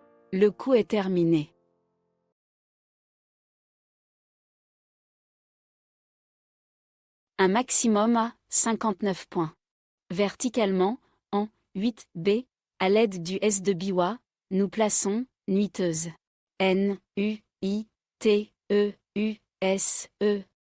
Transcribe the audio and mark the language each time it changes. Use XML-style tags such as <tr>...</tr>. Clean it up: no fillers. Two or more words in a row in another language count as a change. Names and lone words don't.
<fr>Le coup est terminé. Un maximum à 59 points. Verticalement, en 8B, à l'aide du S de Biwa, nous plaçons nuiteuse. N, U, I, T, E, U, S, E.</fr>